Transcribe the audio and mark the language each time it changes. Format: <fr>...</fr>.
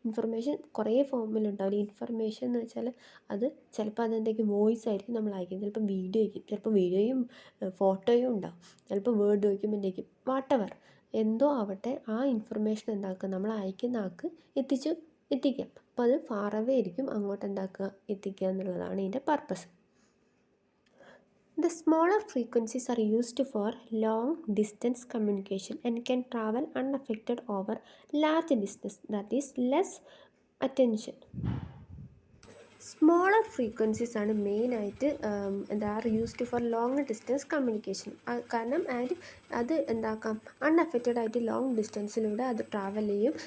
<ml>Information കുറേ ഫോമിലുണ്ടാവില്ല. Information എന്ന് വെച്ചാൽ അത് ചിലപ്പോൾ അതെന്തെങ്കിലും വോയിസ് ആയിരിക്കും നമ്മൾ അയക്കുന്നത്, ചിലപ്പോൾ വീഡിയോ ആയിരിക്കും, ചിലപ്പോൾ വീഡിയോയും ഫോട്ടോയും ഉണ്ടാവും, ചിലപ്പോൾ വേർഡ് ഡോക്യുമെൻ്റ് ആയിരിക്കും, വാട്ടെവർ എന്തോ ആവട്ടെ, ആ ഇൻഫർമേഷൻ എന്താക്കുക, നമ്മൾ അയക്കുന്ന ആൾക്ക് എത്തിക്കാം. അപ്പോൾ അത് ഫാർ അവേ ആയിരിക്കും, അങ്ങോട്ട് എന്താക്കുക, എത്തിക്കുക എന്നുള്ളതാണ് ഇതിൻ്റെ purpose.</ml> <en>The smaller frequencies are used for long distance communication and can travel unaffected over large distance, that is less attention. Smaller frequencies</en> <ml>ആണ് മെയിനായിട്ട്</ml> <en>Are used for long distance communication.</en> <ml>കാരണം അത് എന്താക്കാം, unaffected ആയിട്ട് ലോങ് ഡിസ്റ്റൻസിലൂടെ അത് travel ചെയ്യും.</ml>